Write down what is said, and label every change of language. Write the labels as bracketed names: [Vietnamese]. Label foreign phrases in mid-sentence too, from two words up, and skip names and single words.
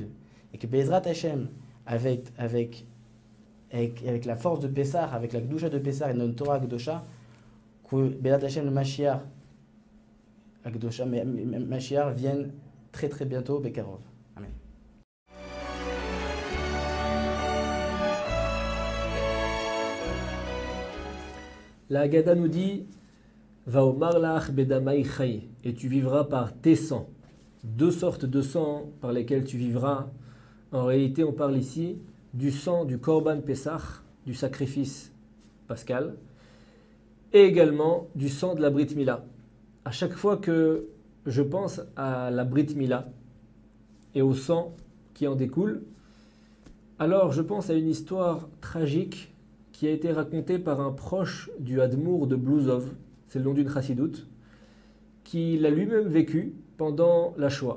[French] Et que [Hebrew] בעזרת השם, [French] avec la force de Pessah, avec la Gdusha de Pessah et notre Torah Gdusha, que [Hebrew] בעזרת השם, [French] le Mashiach, Mashiach vienne très très bientôt, Bekarov. Amen. [Hebrew] La Haggadah nous dit ואומר לך בדמייך חיי, [French] et tu vivras par tes sangs. 2 sortes de sang par lesquels tu vivras. En réalité, on parle ici du sang du [Hebrew] קרבן פסח, [French] du sacrifice pascal, et également du sang de la [Hebrew] ברית מילה. [French] À chaque fois que je pense à la [Hebrew] ברית מילה [French] et au sang qui en découle, alors je pense à une histoire tragique qui a été racontée par un proche du Hadmour de Blouzov, c'est le nom d'une chassidoute, qui l'a lui-même vécu pendant la Shoah.